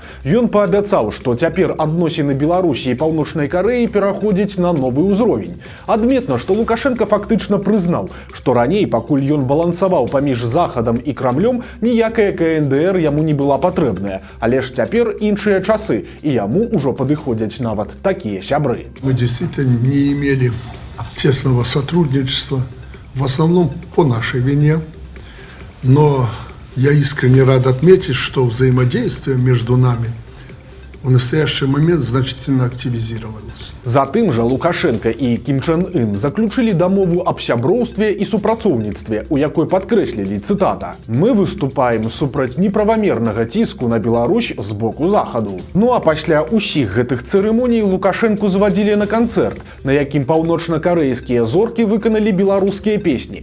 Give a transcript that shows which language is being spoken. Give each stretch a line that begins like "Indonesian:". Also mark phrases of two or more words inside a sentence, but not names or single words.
Belarusian: Ён паабяцаў, што цяпер адносіны Беларусі і Паўночнай Карэі пераходзяць на новы ўзровень. Адметна, што Лукашенко фактычна прызнаў, што раней, пакуль ён балансаваў паміж Захадам і Крамлём, ніякая КНДР яму не была патрэбная, але ж цяпер іншыя часы, і яму ўжо падыходзяць нават такія сябры.
Russian: Мы действительно не имели тесного сотрудничества, в основном по нашей вине, но я искренне рад отметить, что взаимодействие между нами в настоящий момент значительно активизировалось.
Belarusian: Затым жа Лукашенко і Кім Чен Ын заключылі дамову аб сяброўстве і супрацоўніцтве, у якой падкрэслілі, цытата: «Мы выступаем супраць неправамернага ціску на Беларусь з боку Захаду». Ну а пасля ўсіх гэтых цырымоній Лукашэнку звадзілі на канцэрт, на якім паўночнакарэйскія зоркі выканалі беларускія песні.